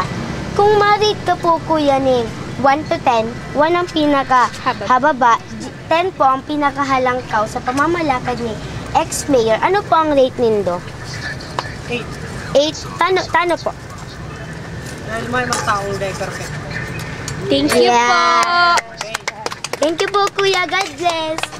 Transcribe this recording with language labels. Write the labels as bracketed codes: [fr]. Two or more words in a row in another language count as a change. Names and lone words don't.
[bik] Kung ma-rate ka po kuya ni 1 to 10, 1 ang pinaka-hababa, 10 po ang pinakahalangkaw sa pamamalakad ni ex-mayor. Ano po ang rate nindo? 8. 8. Tano po? Dahil may mga taong day perfect. [en] Thank you po! Thank you po kuya. God bless!